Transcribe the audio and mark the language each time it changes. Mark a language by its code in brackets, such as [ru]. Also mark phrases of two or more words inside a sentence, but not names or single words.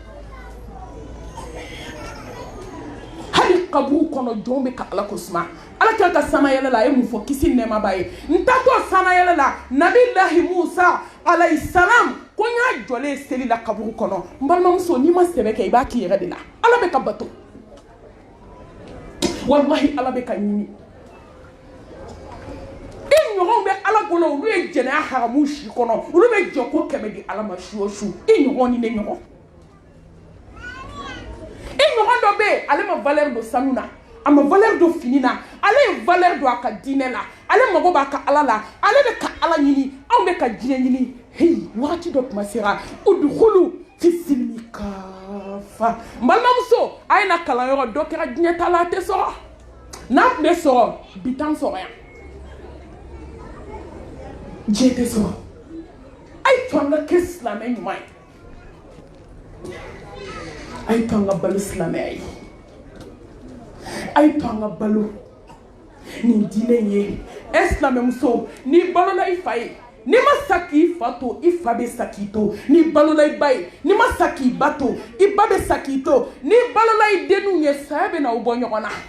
[bm] hali kaburu kɔnɔ jɔnw bɛ ka ala ko suma ala kɛra ka sanayɛlɛ la a ye mun fɔ kisi nɛɛma b'a ye n taatɔ sanayɛlɛ la nabilahi musa [ar] عليه السلام [bm] ko n y'a jɔlen seli la kaburu kɔnɔ n balimamuso n'i ma sɛbɛ kɛ i b'a k'i yɛrɛ de la ala bɛ ka bato wallahi ala bɛ ka ɲini i ɲɔgɔnw bɛ ala bolo olu ye jɛnɛya haramu si kɔnɔ olu bɛ jɔ ko 100 di ala ma su o su i ɲɔgɔn ni ne ɲɔgɔn i ɲɔgɔn dɔ bɛ yen ale ma valeur don sanu na a ma valeur don fini na ale ye valeur don a ka diinɛ la ale mago b'a ka ala la ale bɛ ka ala ɲini anw bɛ ka diinɛ ɲini heyi wagati dɔ kuma sera [ar] ادخلوا في السلم كافة [bm] n balimamuso a ye na kalanyɔrɔ dɔ kɛra diɲɛ ta la a tɛ sɔrɔ n'a tun bɛ sɔrɔ bi t'an sɔrɔ yan diɲɛ tɛ sɔrɔ a ye to an ka kɛ silamɛ ɲuman ye a ye to an ka balo silamɛya ye a ye to an ka balo nin diinɛ in ye silamɛmuso n'i balola i fa ye n'i ma sa k'i fa to i fa bɛ sa k'i to n'i balola i ba ye n'i ma sa k'i ba to i ba bɛ sa k'i to n'i balola i denninw ye saya bɛ na u bɔ ɲɔgɔn na